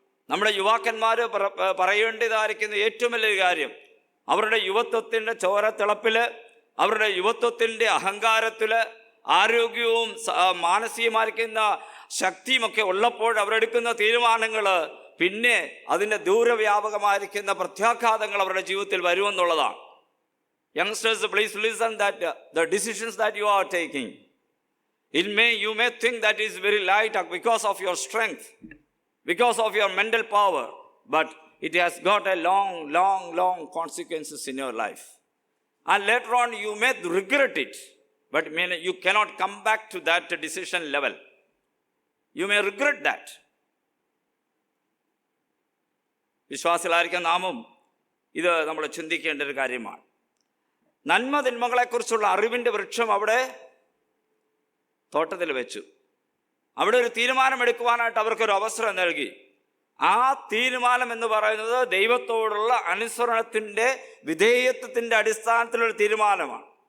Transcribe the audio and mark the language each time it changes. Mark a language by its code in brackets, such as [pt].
[ml] നമ്മുടെ യുവാക്കന്മാർ പറയേണ്ടതായിരിക്കുന്ന ഏറ്റവും വലിയൊരു കാര്യം, അവരുടെ യുവത്വത്തിൻ്റെ ചോരത്തിളപ്പിൽ, അവരുടെ യുവത്വത്തിൻ്റെ അഹങ്കാരത്തിൽ, ആരോഗ്യവും മാനസികമായിരിക്കുന്ന ശക്തിയുമൊക്കെ ഉള്ളപ്പോൾ അവരെടുക്കുന്ന തീരുമാനങ്ങൾ പിന്നെ അതിൻ്റെ ദൂരവ്യാപകമായിരിക്കുന്ന പ്രത്യാഘാതങ്ങൾ അവരുടെ ജീവിതത്തിൽ വരുമെന്നുള്ളതാണ്. [en] Youngsters, please listen that the decisions that you are taking, you may think that is very light because of your strength, because of your mental power, but it has got a long consequences in your life. And later on you may regret it, but you cannot come back to that decision level. You may regret that. [ml] വിശ്വാസികളായിരിക്കും നാമും ഇത് നമ്മൾ ചിന്തിക്കേണ്ട ഒരു കാര്യമാണ്. നന്മ തിന്മകളെക്കുറിച്ചുള്ള അറിവിൻ്റെ വൃക്ഷം അവിടെ തോട്ടത്തിൽ വെച്ചു. അവിടെ ഒരു തീരുമാനമെടുക്കുവാനായിട്ട് അവർക്കൊരു അവസരം നൽകി. ആ തീരുമാനം എന്ന് പറയുന്നത് ദൈവത്തോടുള്ള അനുസരണത്തിൻ്റെ വിധേയത്വത്തിൻ്റെ അടിസ്ഥാനത്തിലുള്ള തീരുമാനമാണ്.